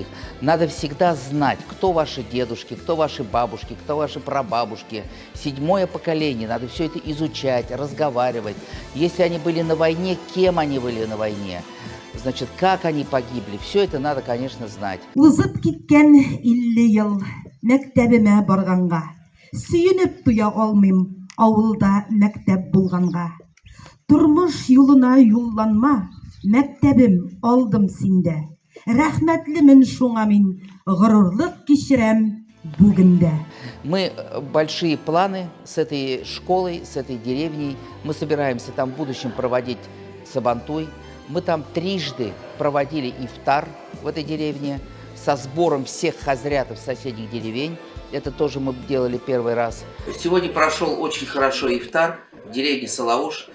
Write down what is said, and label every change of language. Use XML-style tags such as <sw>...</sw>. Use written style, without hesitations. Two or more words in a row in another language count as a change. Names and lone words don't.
<ru>Надо всегда знать, кто ваши дедушки, кто ваши бабушки, кто ваши прабабушки. 7-е поколение, надо все это изучать, разговаривать. Если они были на войне, кем они были на войне. Значит, как они погибли, все это надо, конечно, знать.</ru> <tt>Узып киткен 50 ел мәктәбемә барганга, сөенеп туя алмыйм авылда мәктәп булганга. Тормыш юлына юлланма, мәктәбем алдым синдә. Рәхмәтлемен шуңа мин, горурлык кичерәм бүгендә.</tt> <ru>Мы большие планы с этой школой, с этой деревней. Мы собираемся там в будущем проводить сабантуй. Мы там трижды проводили ифтар в этой деревне со сбором всех хазрятов соседних деревень. Это тоже мы делали первый раз. Сегодня прошел очень хорошо ифтар в деревне Салауш.</ru>